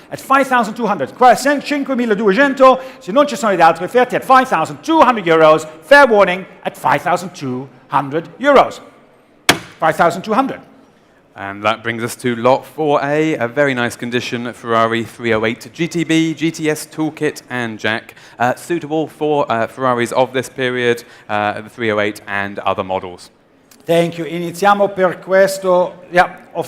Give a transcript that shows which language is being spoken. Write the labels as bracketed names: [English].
[English] At 5,200, 5,200, [Italian] se non ci sono gli altri offerti, [English] at 5,200 euros, fair warning, at 5,200 euros. 5,200. And that brings us to lot 4A, a very nice condition Ferrari 308 GTB, GTS toolkit and jack, suitable for Ferraris of this period, the 308 and other models. Thank you. [Italian] Iniziamo per questo. [English] Yeah.